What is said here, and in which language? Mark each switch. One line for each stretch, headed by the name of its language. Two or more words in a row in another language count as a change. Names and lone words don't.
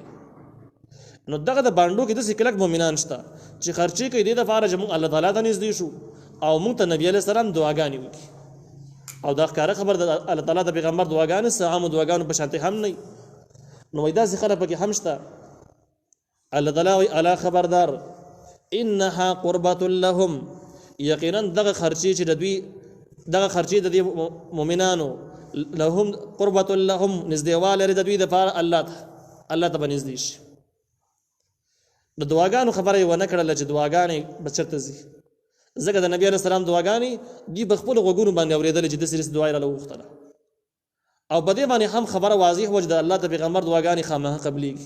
Pashto: نو دغه د بانډو کې داسې کلک مؤمنان شته چې خرچې کوي دې دپاره چې موږ الله تعالی ته نږدې شو او موږ ته نبي
Arabic: علیه السلام
Pashto: دعاګانې وکړي. او دا ښکاره خبر د الله تعالی د پیغمبر دعاګانې څه عامو دعاګانو په شانتې هم نه. نو وایي داسې خلک پکې هم شته، الله تعالی وایي الا خبردار
Arabic: انها قربة لهم،
Pashto: یقینا دغه خرچې چې د دوی دغه خرچې د دې مؤمنانو لهم
Arabic: قربة لهم
Pashto: نږدېوالی لري د دوی دپاره الله ته به نږدې شي. د دعاګانو خبره یې ونه کړله چې دعاګانې به چېرته ځي، ځکه د نبي
Arabic: علیه السلام
Pashto: دعاګانې دوی په خپلو غوږونو باندې اورېدلې چې داسې داسې دعا یې راله وغوښتله، او په دې باندې هم خبره واضح وه چې د الله د پیغمبر دعاګانې خامخا قبلېږي.